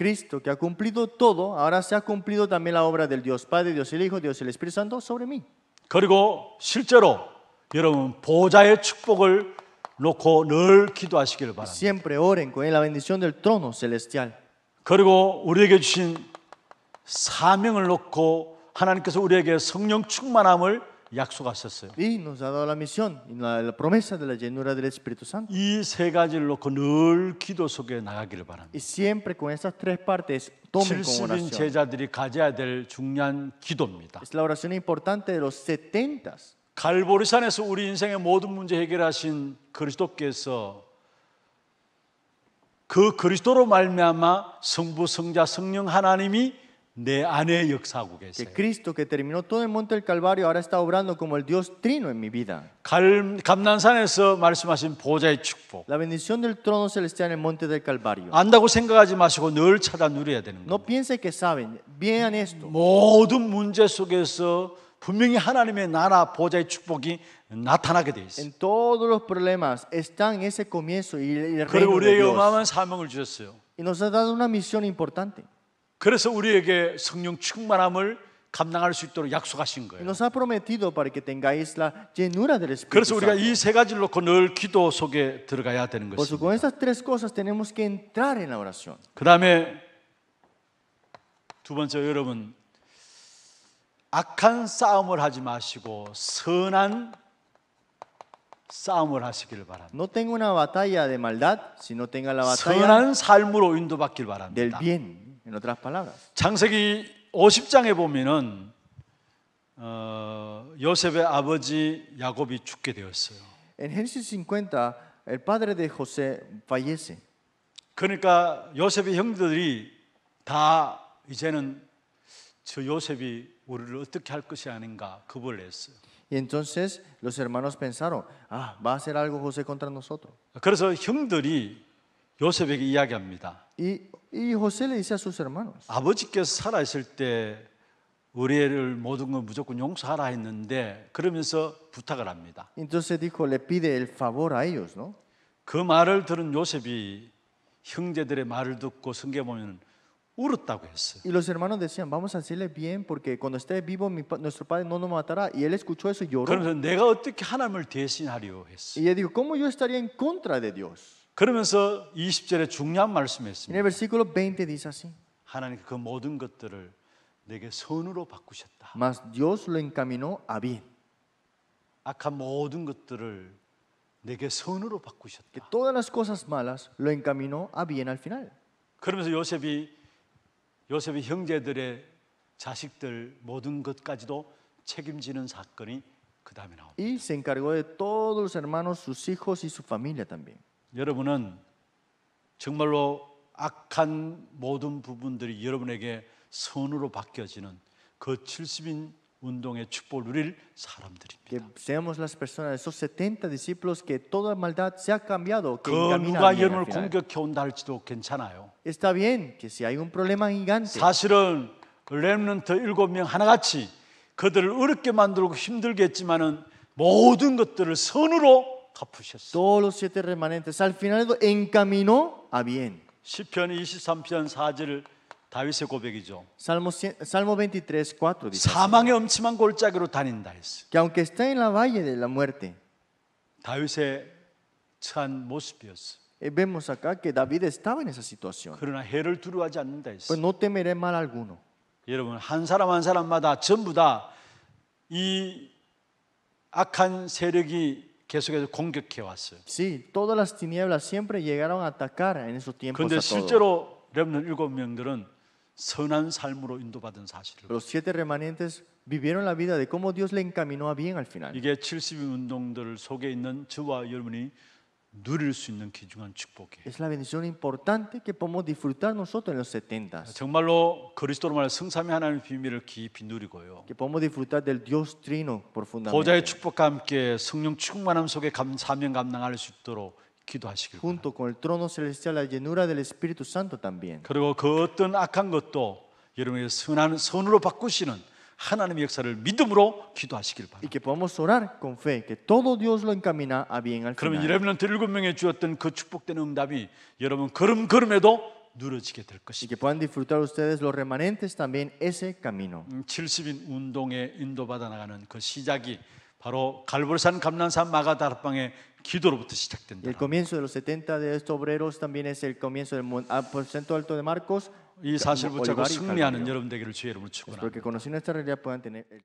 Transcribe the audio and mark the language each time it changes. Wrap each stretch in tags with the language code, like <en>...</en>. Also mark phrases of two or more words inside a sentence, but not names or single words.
<es>Cristo, que ha cumplido todo, ahora se ha cumplido también la obra del Dios Padre, Dios el Hijo, Dios el Espíritu Santo sobre mí.</es> <ko>그리고 실제로 여러분 보좌의 축복을 놓고 늘 기도하시기를 바랍니다.</ko> <es>Siempre oren con la bendición del trono celestial.</es> <ko>그리고 우리에게 주신 사명을 놓고 하나님께서 우리에게 성령 충만함을 약속하셨어요.</ko> <es>Y nos ha dado la misión y la promesa de la llenura del Espíritu Santo.</es> <ko>이 세 가지를 놓고 늘 기도 속에 나가기를 바랍니다.</ko> <es>Y siempre con estas tres partes tomen como</es> <ko>70인</ko> <es>oración.</es> <ko>제자들이 가져야 될 중요한 기도입니다.</ko> <es>Es la oración importante de los 70.</es> <ko>갈보리산에서 우리 인생의 모든 문제 해결하신 그리스도께서 그 그리스도로 말미암아 성부, 성자, 성령 하나님이 내 안에 역사하고</ko> <es>Que</es> <ko>계세요.</ko> <es>Cristo, que terminó todo el monte del Calvario, ahora está obrando como el Dios Trino en mi vida.</es> <ko>감난산에서 말씀하신 보좌의 축복.</ko> <es>La bendición del trono celestial en el monte del Calvario.</es> <ko>안다고 생각하지 마시고 늘 찾아 누려야 되는 거예요.</ko> <es>No piense que saben, vean esto.</es> <ko>모든 문제 속에서 분명히 하나님의 나라 보좌의 축복이 나타나게 돼 있어요.</ko> <es>En todos los problemas está en ese comienzo y el</es> <ko>그리고</ko> <es>reino de</es> <ko>우리에게</ko> <es>Dios.</es> <ko>어마어마한 사명을 주셨어요.</ko> <es>Y nos ha dado una misión importante.</es> <ko>그래서 우리에게 성령 충만함을 감당할 수 있도록 약속하신</ko> <es>Y</es> <ko>거예요.</ko> <es>nos ha prometido para que tengáis la llenura del Espíritu</es> <ko>그래서 우리가</ko> <es>Santo.</es> <ko>이 세 가지를 놓고 늘 기도 속에 들어가야 되는</ko> <es>Por eso,</es> <ko>것입니다.</ko> <es>con estas tres cosas tenemos que entrar en la oración.</es> <ko>그 다음에 두 번째, 여러분 악한 싸움을 하지 마시고 선한 싸움을 하시길 바랍니다.</ko> <es>No tenga una batalla de maldad, sino tenga la batalla</es> <ko>선한 삶으로 인도받길</ko> <es>del</es> <ko>바랍니다.</ko> <es>bien. En otras palabras,</es> <ko>창세기 50장에 보면은 요셉의 아버지 야곱이 죽게 되었어요.</ko> <es>en Génesis 50, el padre de José fallece.</es> <ko>그러니까 요셉의 형들이 다 이제는 저 요셉이 우리를 어떻게 할 것이 아닌가 겁을 냈어요.</ko> <es>Y entonces los hermanos pensaron, va a hacer algo José contra nosotros.</es> <ko>그래서 형들이 요셉에게 이야기합니다.</ko> <es>Y José le dice a sus hermanos,</es> <ko>아버지께서 살아있을 때 우리 애를 모든 걸 무조건 용서하라 했는데 그러면서 부탁을 합니다.</ko> <es>entonces dijo, le pide el favor a ellos, ¿no?</es> <ko>그 말을 들은 요셉이 형제들의 말을 듣고 성경에 보면 울었다고 했어요.</ko> <es>Y los hermanos decían, vamos a hacerle bien porque cuando esté vivo nuestro padre no nos matará. Y él escuchó eso y lloró.</es> <ko>그러면서 내가 어떻게 하나님을 대신하려 했어요.</ko> <es>Y él dijo, ¿cómo yo estaría en contra de Dios?</es> <ko>그러면서 20절에 중요한 말씀을</ko> <es>En</es> <ko>했습니다.</ko> <es>el versículo 20 dice así,</es> <ko>하나님 그 모든 것들을 내게 선으로 바꾸셨다.</ko> <es>mas Dios lo encaminó a bien.</es> <ko>악한 모든 것들을 내게 선으로</ko> <es>Que</es> <ko>바꾸셨다.</ko> <es>todas las cosas malas lo encaminó a bien al final.</es> <ko>그러면서 요셉이 형제들의 자식들 모든 것까지도 책임지는 사건이 그 다음에 나옵니다.</ko> <es>Y se encargó de todos los hermanos, sus hijos y su familia también.</es> <ko>여러분은 정말로 악한 모든 부분들이 여러분에게 선으로 바뀌어지는 그 70인 운동의 축복을 누릴</ko> <es>Que</es> <ko>사람들입니다.</ko> <es>seamos las personas, esos 70 discípulos, que toda maldad se ha cambiado, que</es> <ko>그</ko> <es>encamina</es> <ko>누가</ko> <es>bien al</es> <ko>여러분을</ko> <es>final.</es> <ko>공격해 온다 할지도 괜찮아요.</ko> <es>Está bien que si hay un problema gigante,</es> <ko>사실은 렘넌트 7명 하나같이 그들을 어렵게 만들고 힘들게 했지만은 모든 것들을 선으로 갚으셨어요.</ko> <es>todos los 7 remanentes al final lo encaminó a bien.</es> <ko>시편 23편 4절 다윗의 고백이죠.</ko> <es>Salmo 23, 4 dice así,</es> <ko>사망의 엄침한 골짜기로 다닌다 했어요.</ko> <es>que aunque está en la valle de la muerte,</es> <ko>다윗의 처한 모습이었어요.</ko> <es>vemos acá que David estaba en esa situación.</es> <ko>그러나 해를 두려워하지 않는다</ko> <es>Pues</es> <ko>했어요.</ko> <es>no temeré mal alguno.</es> <ko>여러분 한 사람 한 사람마다 전부 다 이 악한 세력이 계속해서 공격해 왔어요.</ko> <es>Sí, todas las tinieblas siempre llegaron a atacar en esos tiempos</es> <ko>그런데</ko> <es>a todos.</es> <ko>실제로 렘넌트 7명들은 선한 삶으로 인도받은 사실을.</ko> <es>Los 7 remanentes vivieron la vida de cómo Dios le encaminó a bien al final.</es> <ko>이게 70인 운동들 속에 있는 저와 여러분이 누릴 수 있는 귀중한 축복이에요.</ko> <es>Es la bendición importante que podemos disfrutar nosotros en los 70.</es> <ko>정말로 그리스도로 말하는 성삼위 하나님의 비밀을 깊이 누리고요.</ko> <es>Que podemos disfrutar del Dios Trino</es> <ko>보좌의</ko> <es>profundamente.</es> <ko>축복과 함께 성령 충만함 속에 사명 감당할 수 있도록 기도하시길 바랍니다.</ko> <es>junto con el trono celestial, la llenura del Espíritu Santo también.</es> <ko>그리고 그 어떤 악한 것도 여러분의 선한 선으로 바꾸시는 하나님의 역사를 믿음으로 기도하시길</ko> <es>Y</es> <ko>바랍니다.</ko> <es>que podamos orar con fe, que todo Dios lo encamina a bien al</es> <ko>그러면</ko> <es>final.</es> <ko>여러분한테 7명에 주었던 그 축복된 응답이 여러분 걸음걸음에도 누려지게 될</ko> <es>Y</es> <ko>것입니다.</ko> <es>que puedan disfrutar ustedes los remanentes también ese camino.</es> <ko>70인 운동에 인도받아 나가는 그 시작이 바로 갈보리산 감난산 마가다락방의 기도로부터</ko> <es>Y</es> <ko>시작된다.</ko> <es>el comienzo de los 70 de estos obreros también es el comienzo del aposento alto de Marcos.</es> <ko>이 사실을 붙잡고</ko> <es>Olivar y</es> <ko>승리하는</ko> <es>Calvario.</es> <ko>여러분 되기를 주의 이름으로 축원합니다.</ko> <es>Espero que conociendo esta realidad puedan tener el</es>